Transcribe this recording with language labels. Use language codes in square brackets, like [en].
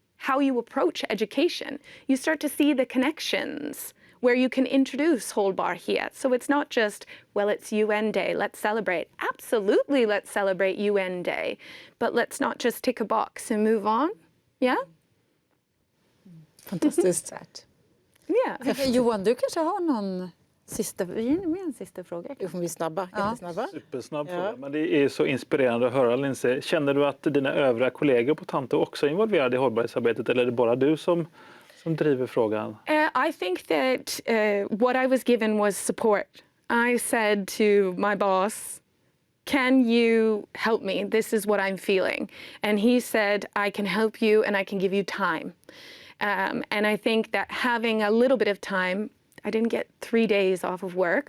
[en] how you approach education. You start to see the connections where you can introduce [sv] hållbarhet. [en] So it's not just, well, it's UN Day, let's celebrate. Absolutely, let's celebrate UN Day. But let's not just tick a box and move on. Yeah? [sv] Fantastiskt. [en] Yeah. [sv] Johan, du kanske har någon sista, vi är med en sista fråga. Nu får vi snabba, jättesnabba. Supersnabb fråga, men det är så inspirerande att höra, Lindsay. Känner du att dina övriga kollegor på Tanto också är involverade i hållbarhetsarbetet, eller är det bara du som driver frågan? [en] I think that what I was given was support. I said to my boss, can you help me? This is what I'm feeling. And he said, I can help you and I can give you time. And I think that having a little bit of time, I didn't get 3 days off of work.